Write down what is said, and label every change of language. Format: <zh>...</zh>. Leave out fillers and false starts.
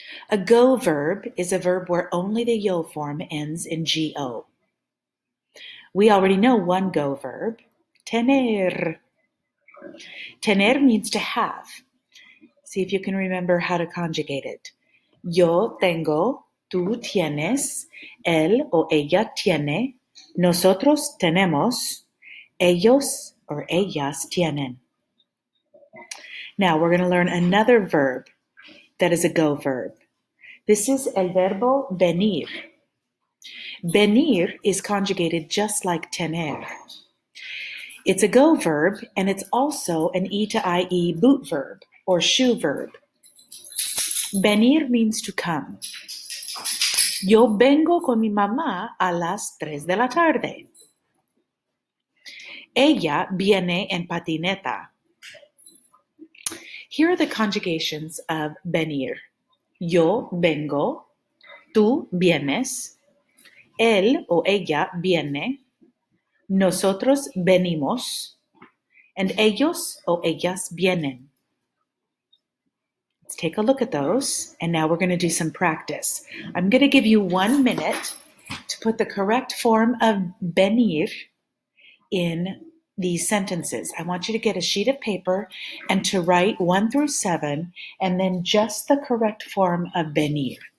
<en>A go verb is a verb where only the yo form ends in go. We already know one go verb, tener. Tener means to have. See if you can remember how to conjugate it.</en> <es>Yo tengo, tú tienes, él o ella tiene, nosotros tenemos, ellos or ellas tienen.</es> <en>Now we're going to learn another verb that is a go verb. This is</en> <es>el verbo venir.</es> <en>Venir is conjugated just like tener. It's a go verb, and it's also an E to IE boot verb or shoe verb. Venir means to come.</en> <es>Yo vengo con mi mamá a las 3 de la tarde. Ella viene en patineta.</es> <en>Here are the conjugations of venir.</en> <es>Yo vengo, tú vienes, él o ella viene, nosotros venimos, and ellos o ellas vienen.</es> <en>Let's take a look at those, and now we're going to do some practice. I'm going to give you 1 minute to put the correct form of venir in these sentences. I want you to get a sheet of paper and to write 1 through 7, and then just the correct form of venir.</en>